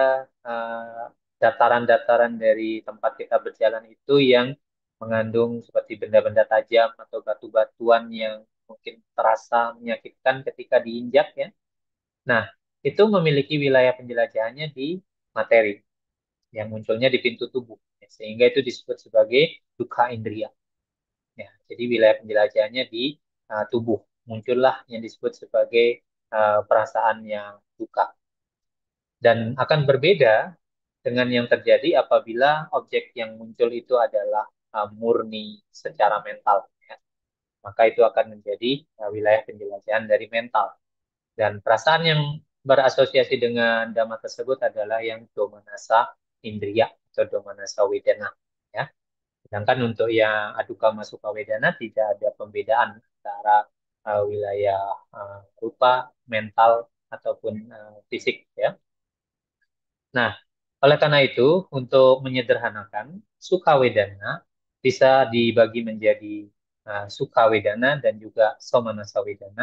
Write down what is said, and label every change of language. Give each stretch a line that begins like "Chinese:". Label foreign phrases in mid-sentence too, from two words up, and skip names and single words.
Indonesian: eh, dataran-dataran dari tempat kita berjalan itu yang mengandung seperti benda-benda tajam atau batu-batuan yang mungkin terasa menyakitkan ketika diinjak, ya. Nah, itu memiliki wilayah penjelajahannya di materi yang munculnya di pintu tubuh, ya, sehingga itu disebut sebagai
Pali: dukkha indriya.
Indonesian: Ya, jadi wilayah penjelajahannya di tubuh, muncullah yang disebut sebagai perasaan yang duka. Dan akan berbeda dengan yang terjadi apabila objek yang muncul itu adalah murni secara mental, ya. Maka itu akan menjadi wilayah penjelajahan dari mental. Dan perasaan yang berasosiasi dengan dhamma tersebut adalah yang
Pali: domanasa indriya
Indonesian: atau
Pali: domanasa wedana,
Indonesian: ya. Sedangkan untuk yang
Pali: aduka masuka wedana
Indonesian: tidak ada pembedaan antara wilayah rupa, mental ataupun fisik, ya. Nah, oleh karena itu, untuk menyederhanakan,
Pali: suka wedana
Indonesian: bisa dibagi menjadi
Pali: suka wedana
Indonesian: dan juga
Pali: somanasa wedana.